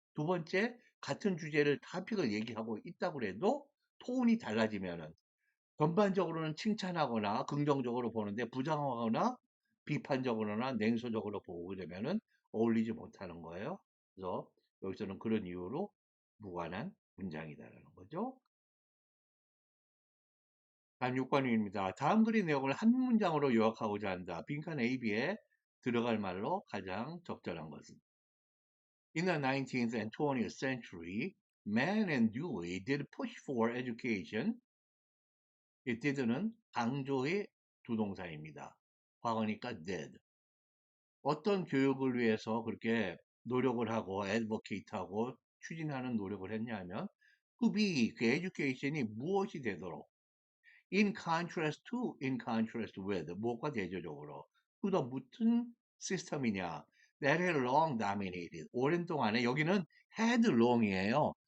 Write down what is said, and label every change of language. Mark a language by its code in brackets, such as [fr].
[ko] 두 번째, 같은 주제를 타픽을 얘기하고 있다고 해도 톤이 달라지면은 전반적으로는 칭찬하거나 긍정적으로 보는데 부정하거나 비판적으로나 냉소적으로 보게 되면은 어울리지 못하는 거예요. 그래서 여기서는 그런 이유로 무관한 문장이다라는 거죠. 다음 6번입니다. 다음 글의 내용을 한 문장으로 요약하고자 한다. [en] 빈칸 A, B에 들어갈 말로 가장 적절한 것은 In the 19th and 20th century, man and Dewey did push for education. [ko] 이 did는 강조의 두 동사입니다. 과거니까 did. 어떤 교육을 위해서 그렇게 노력을 하고 advocate하고 추진하는 노력을 했냐면 to be 그 education이 무엇이 되도록 in contrast with 무엇과 대조적으로 to the 무슨 시스템이냐 that had long dominated 오랜 동안에 여기는 had long이에요.